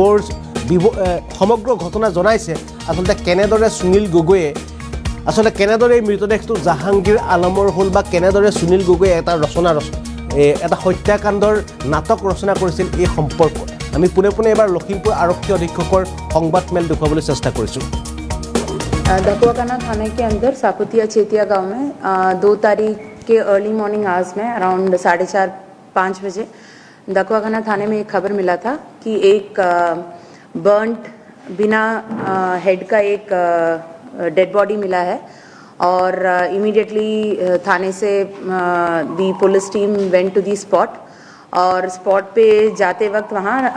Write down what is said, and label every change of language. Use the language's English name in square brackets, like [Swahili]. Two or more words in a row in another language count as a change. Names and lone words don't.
[Assamese] সমগ্ৰ ঘটনা জনাইছে আসলতে কেনেদৰে সুনীল গগৈয়ে আসলে কেনেদৰে এই মৃতদেহটো জাহাংগীৰ আলমৰ হ'ল বা কেনেদৰে সুনীল গগৈয়ে এটা হত্যাকাণ্ডৰ নাটক ৰচনা কৰিছিল এই সম্পৰ্কত আমি পুনে এবাৰ লখিমপুৰ আৰক্ষী অধীক্ষকৰ সংবাদমেল দেখুৱাবলৈ চেষ্টা কৰিছোঁ [Hindi] दकुआखाना थाने के अंदर साकुतिया चेतिया गांव में 2 तारीख के [English] early morning hours [Hindi] में अराउंड 4:30-5 बजे दकुआखाना थाने में एक खबर मिला था कि एक बर्न्ट बिना हेड का एक [English] dead body [Hindi] मिला है और इमीडिएटली थाने से [English] the police team went to the spot [Hindi] और स्पॉट पे जाते वक्त वहाँ